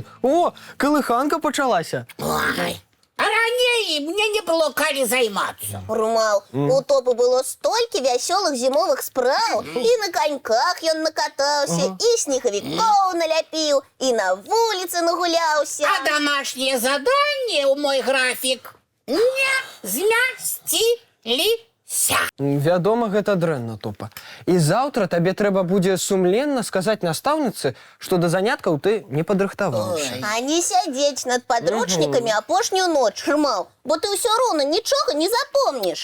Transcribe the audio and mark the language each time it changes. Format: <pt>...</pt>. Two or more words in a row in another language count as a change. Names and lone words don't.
<be>О, калыханка пачалася. Ой, а раней мне не было калі займацца. Рмаў, у Топы было столькі вясёлых зімовых спраў. І на каньках ён накатаўся, і снегавікоў наляпіў, і на вуліцы нагуляўся.</be> <ru>А домашнее задание</ru> <be>у мой графік не змясціліся. Вядома, гэта дрэнна, Топа. І заўтра табе трэба будзе сумленна сказаць настаўніцы, што да заняткаў ты не падрыхтаваўся. А не сядзець над падручнікамі апошнюю ноч, Рмаў, бо ты ўсё роўна нічога не запомніш.</be>